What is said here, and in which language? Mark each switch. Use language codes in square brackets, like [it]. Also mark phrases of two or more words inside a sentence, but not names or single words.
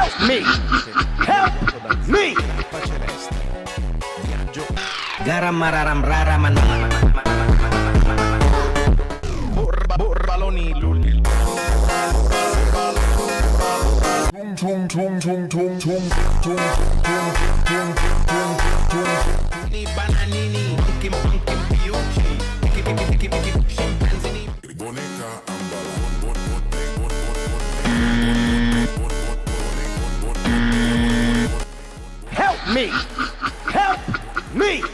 [en] me! Help me! Garam mararam raraman. Borbaloni lulil. Tung tung tung tung tung tung tung tung tung tung. Ni bananini, kim kim piuchi, kim chimpanzini. Boneca Help me! Help me!